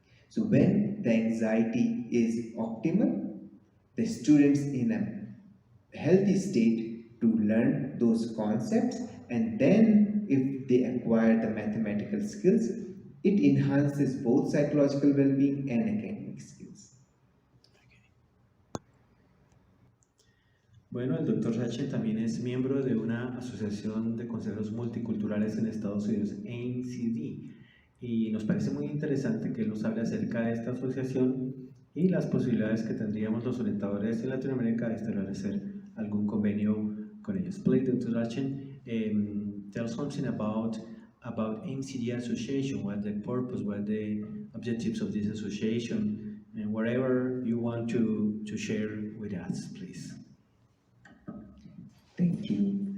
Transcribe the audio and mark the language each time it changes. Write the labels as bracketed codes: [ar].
[en] So when the anxiety is optimal, the students in a healthy state to learn those concepts, and then if they acquire the mathematical skills, it enhances both psychological well-being and academic skills. [es] Bueno, el doctor Sachin también es miembro de una asociación de consejeros multiculturales en Estados Unidos, ACD, y nos parece muy interesante que él nos hable acerca de esta asociación y las posibilidades que tendríamos los orientadores en Latinoamérica de establecer algún convenio con ellos. [en] Yes, please, Dr. Sachin, tell something about MCD Association, what the purpose, what the objectives of this association, and whatever you want to share with us, please. Thank you.